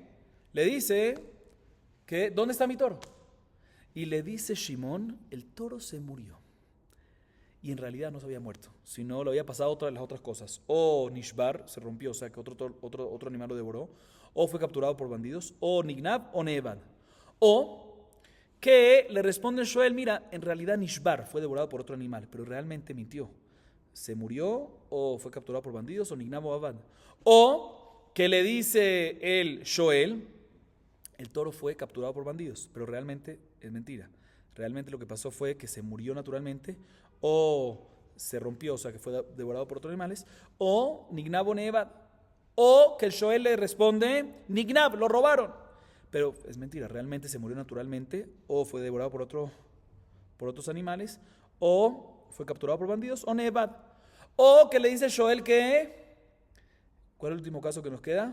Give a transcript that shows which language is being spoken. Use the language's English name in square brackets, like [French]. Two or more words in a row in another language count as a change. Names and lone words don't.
[Spanish] Le dice que ¿dónde está mi toro? Y le dice Shimón, el toro se murió. Y en realidad no se había muerto, sino lo había pasado otra de las otras cosas. O Nishbar, se rompió, o sea que otro animal lo devoró, o fue capturado por bandidos, o Nignab o Nevad. O que le responde Shoel, mira, en realidad Nishbar fue devorado por otro animal, pero realmente mintió. Se murió, o fue capturado por bandidos, o Nignab o Avad. O que le dice el Shoel, el toro fue capturado por bandidos, pero realmente es mentira. Realmente lo que pasó fue que se murió naturalmente, o se rompió, o sea que fue devorado por otros animales, o Nignab o Nevad, o que el Shoel le responde, Nignab, lo robaron. Pero es mentira, realmente se murió naturalmente, o fue devorado por otros animales, o fue capturado por bandidos, o Nevad. O que le dice el Shoel que, ¿cuál es el último caso que nos queda?